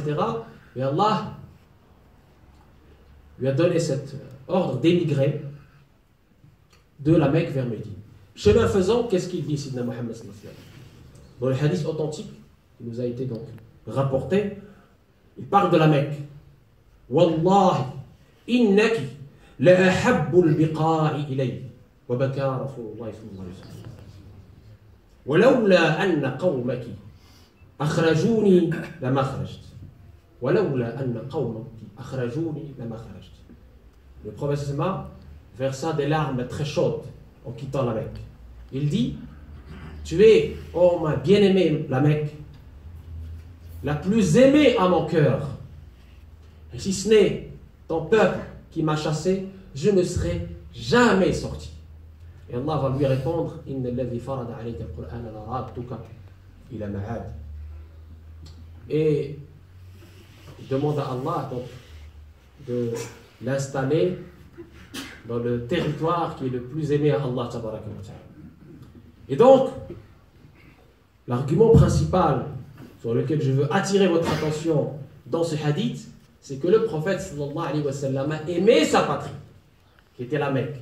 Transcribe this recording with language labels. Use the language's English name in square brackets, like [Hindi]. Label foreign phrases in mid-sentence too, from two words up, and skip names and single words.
[French] Et Allah lui a donné cet ordre d'émigrer de la Mecque vers Médine. Chemin faisant, qu'est-ce qu'il dit, Sidna Muhammad [Arabic] صلى الله عليه وسلم? [French] Dans le hadith authentique, qui nous a été donc rapporté, il parle de la Mecque. [Arabic] والله إنك لأحب البقاع إلي. وبكى رسول الله صلى الله عليه وسلم. ولولا أن قومك أخرجوني لما خرجت. ولولا أن قومك أخرجوني لما خرجت. [French] Le prophète sallallahu versa des larmes très chaudes en quittant la Mecque. Il dit: tu es, oh ma bien-aimée la Mecque, la plus aimée à mon cœur. Et si ce n'est ton peuple qui m'a chassé, je ne serai jamais sorti. Et Allah va lui répondre: [Arabic] إن الذي فرض عليك القرآن لرادك إلى معاد. [French] Et il demande à Allah donc de l'installer dans le territoire qui est le plus aimé à Allah [Arabic] تبارك وتعالى. [French] Et donc, l'argument principal sur lequel je veux attirer votre attention dans ce hadith, c'est que le prophète [Arabic] صلى الله عليه وسلم [French] aimait sa patrie, qui était la Mecque.